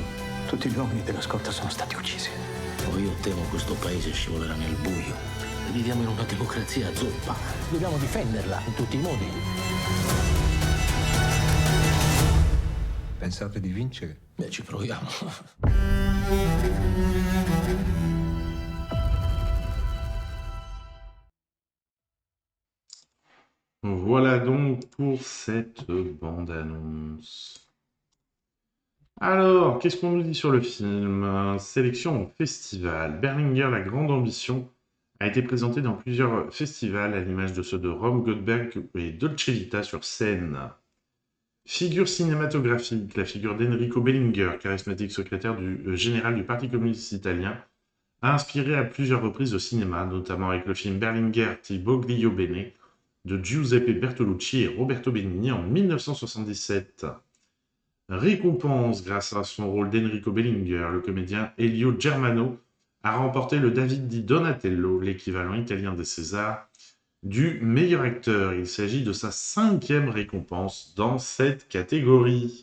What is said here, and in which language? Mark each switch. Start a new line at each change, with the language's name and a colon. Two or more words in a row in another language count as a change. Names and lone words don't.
Italian: Tutti gli uomini della scorta sono stati uccisi. Io temo questo paese scivolerà nel buio. Viviamo in una democrazia zoppa. Dobbiamo difenderla in tutti i modi. Pensate di vincere? Beh, ci proviamo.
French: Voilà donc pour cette bande-annonce. Alors, qu'est-ce qu'on nous dit sur le film? Sélection au festival. Berlinguer, la grande ambition, a été présenté dans plusieurs festivals à l'image de ceux de Rome, Göteborg et Dolce Vita sur scène. Figure cinématographique, la figure d'Enrico Berlinguer, charismatique secrétaire général du Parti communiste italien, a inspiré à plusieurs reprises au cinéma, notamment avec le film Berlinguer ti voglio bene de Giuseppe Bertolucci et Roberto Benigni en 1977. Récompense grâce à son rôle d'Enrico Berlinguer, le comédien Elio Germano a remporté le David di Donatello, l'équivalent italien des Césars, du meilleur acteur. Il s'agit de sa 5e récompense dans cette catégorie.